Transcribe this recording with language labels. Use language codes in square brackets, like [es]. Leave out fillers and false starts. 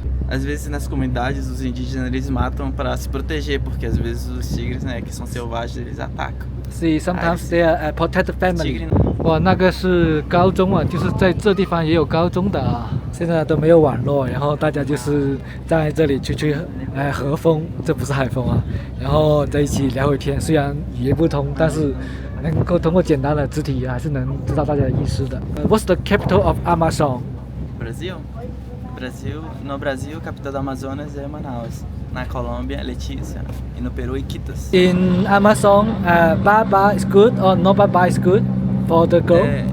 [pt] Às vezes nas comunidades os indígenas eles matam para se proteger, porque às vezes os tigres, né, que são selvagens, eles atacam. [en] See, sometimes they are protect family. [pt] tigre [zh] 哇，那个是高中啊，就是在这地方也有高中的啊。现在都没有网络，然后大家就是在这里吹和风，这不是海风啊，然后在一起聊会天。虽然语言不通，但是能够通过简单的肢体还是能知道大家的意思的。 [en] What's the capital of Amazon? [pt] Brasil? No Brasil, a capital do Amazonas é Manaus. Na Colômbia, Letícia. E no Peru, Iquitos. [en] In Amazon, Baba is good or no Baba is good for the girl?